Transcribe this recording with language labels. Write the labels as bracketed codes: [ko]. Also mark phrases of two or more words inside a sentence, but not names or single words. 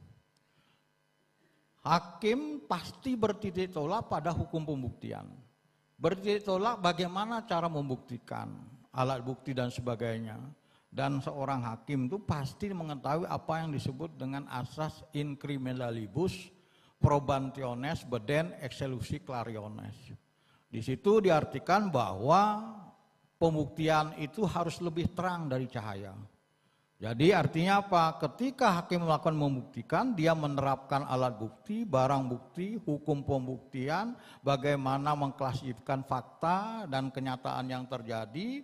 [id] Hakim pasti bertitik tolak pada hukum pembuktian. Bertitik tolak bagaimana cara membuktikan, alat bukti dan sebagainya. Dan seorang hakim itu pasti mengetahui apa yang disebut dengan asas [la] in criminalibus probationes beden exelusi clariones. [id] Di situ diartikan bahwa pembuktian itu harus lebih terang dari cahaya. Jadi artinya apa? Ketika hakim melakukan membuktikan, dia menerapkan alat bukti, barang bukti, hukum pembuktian, bagaimana mengklasifikasikan fakta dan kenyataan yang terjadi.